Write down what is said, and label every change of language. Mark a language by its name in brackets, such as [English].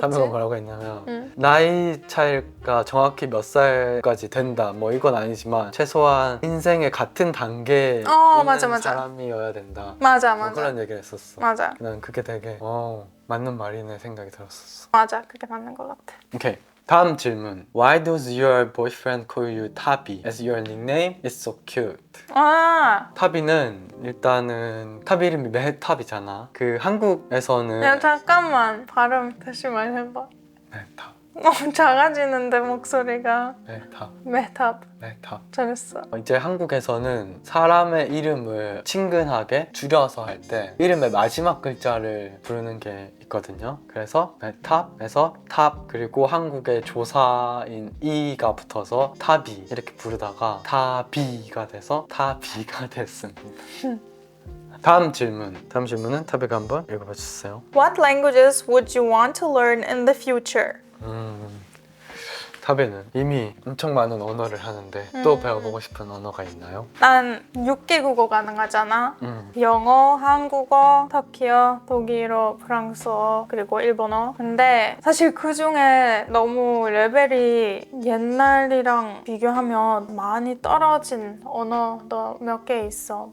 [Korean] 타비가 뭐라고 했냐면 나이 차이가 정확히 몇 살까지 된다 뭐 이건 아니지만 최소한 인생의 같은 단계에 있는 맞아. 사람이어야 된다. 맞아. 뭐 그런 얘기를 했었어. 맞아. 난 그게 되게 맞는 말이네 생각이 들었었어. 맞아. 그게 맞는 것 같아. 오케이. 다음 질문. [English] Why does your boyfriend call you 타비 as your nickname? It's so cute. [Korean] 타비는 일단은 타비 이름이 메탑이잖아. 그 한국에서는 야 잠깐만 발음 다시 말해봐. 메탑. 너무 작아지는데 목소리가. 메탑. 메탑. 잘했어. 이제 한국에서는 사람의 이름을 친근하게 줄여서 할 때 이름의 마지막 글자를 부르는 게 있거든요. 그래서 메탑에서 탑, 그리고 한국의 조사인 이가 붙어서 타비 이렇게 부르다가 타비가 돼서 타비가 됐습니다. 다음 질문은 타비가 한번 읽어봐 주세요. [English] What languages would you want to learn in the future? [Korean] 타비는 이미 엄청 많은 언어를 하는데 또 배워보고 싶은 언어가 있나요? 난 6개국어 가능하잖아. 영어, 한국어, 터키어, 독일어, 프랑스어, 그리고 일본어. 근데 사실 그 중에 너무 레벨이 옛날이랑 비교하면 많이 떨어진 언어도 몇 개 있어.